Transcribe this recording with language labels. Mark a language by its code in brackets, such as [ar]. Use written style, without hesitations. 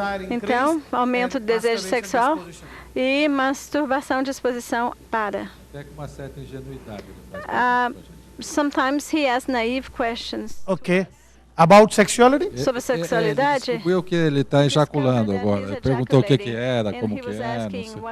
[pt] Então, aumento de desejo sexual e masturbação, disposição para. Até com uma certa ingenuidade. [en] Sometimes he asks naive questions. Okay. About sexuality? [pt] Sobre sexualidade? Ele descobriu que ele está ejaculando agora. Ele perguntou o que era, como que é, não sei.